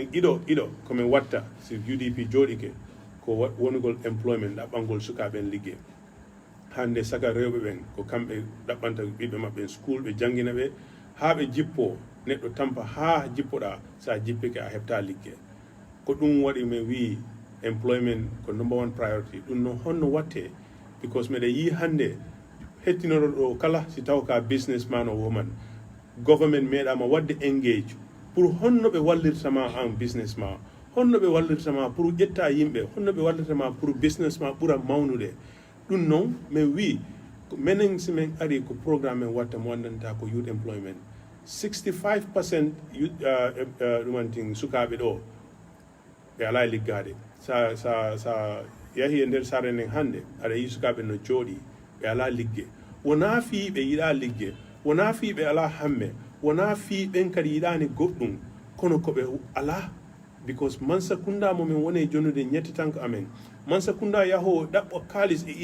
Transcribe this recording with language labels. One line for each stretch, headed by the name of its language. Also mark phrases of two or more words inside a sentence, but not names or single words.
Fula: iɗo komin watta si UDP jooɗike ko wonugol employment ɗaɓɓangol sukaɓen liggue hande saga rewɓe ɓen ko kamɓe ɗaɓɓanta ɓiɓɓe maɓɓe school ɓe jangguina ɓe ha ɓe jippo neɗɗo tampa ha jippoɗa sa jippike a heɓta liggue ko ɗum waɗi min wi employment ko #1 priority ɗum noon honno watte because meɗen yi hande hettinoɗo ɗo kala si taw ka businessman o woman government meeɗama wadde engage pour honno ɓe wallirtama en business ma honno ɓe wallirtama pour ƴetta yimɓe honno ɓe wallirtama pour business ma ɓuura mawnude ɗum noon min wi minen simin ari ko programme men watta mo andanta ko
English: youth employment
Fula: 65% ɗumantin sukaɓe ɗo ɓe ala liggade sa yahi e nder sare nden hande aɗa yi sukaɓe no jooɗi ɓe ala ligge wona fi ɓe yiɗa ligge wona fi ɓe ala hamme wona fi ɓen kadi yiɗani goɗɗum kono koɓe ala because Mansa Kunda momin woni jonude ñetti tanko amen Mansa Kunda yaho ɗaɓɓo kalis e